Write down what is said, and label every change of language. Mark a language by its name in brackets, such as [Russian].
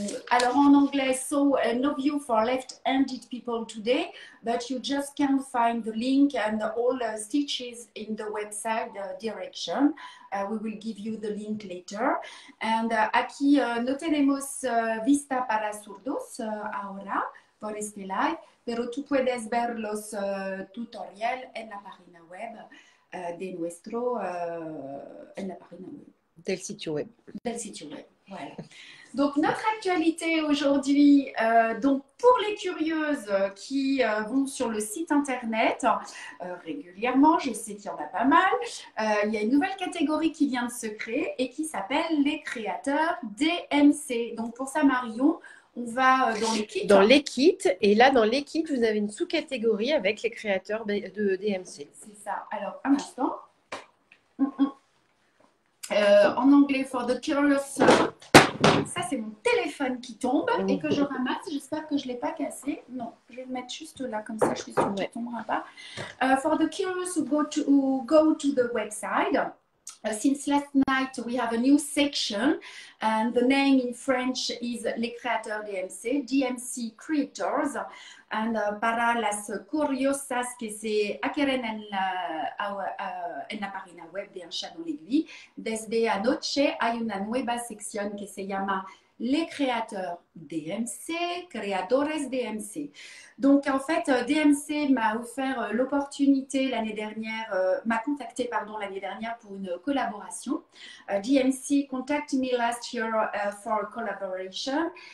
[French] Alors en anglais, [English] so no view for left-handed people today, but you just can't find the link and all stitches in the website direction. We will give you the link later. [Spanish] And aquí no tenemos vista para surdos ahora por este live, pero tú puedes ver los tutoriales en la página web de nuestro en la página web. Del sitio web. Del sitio web, voilà. [French] Donc, notre actualité aujourd'hui, donc pour les curieuses qui vont sur le site internet régulièrement, je sais qu'il y en a pas mal, il y a une nouvelle catégorie qui vient de se créer et qui s'appelle les créateurs DMC. Donc, pour ça, Marion, on va dans les kits. Dans les kits, et là, dans les kits, vous avez une sous-catégorie avec les créateurs de DMC. C'est ça. Alors, un instant. En anglais, [English] for the curious. [French] Ça, c'est mon téléphone qui tombe et que je ramasse. J'espère que je ne l'ai pas cassé. Non, je vais le mettre juste là, comme ça, je suis sûre qu'il ne tombera pas. [English] For the curious who go to the website. Since last night, we have a new section, and the name in French is Les Créateurs DMC, DMC Creators. [Spanish] And para las curiosas que se quieren en la página web de Un Chat dans l'Aiguille, desde anoche hay una nueva sección que se llama Les Créateurs DMC, Creadores DMC. [French] Donc, en fait, DMC m'a offert l'opportunité l'année dernière, m'a contacté, pardon, l'année dernière pour une collaboration. [English] DMC contacted me last year for a collaboration.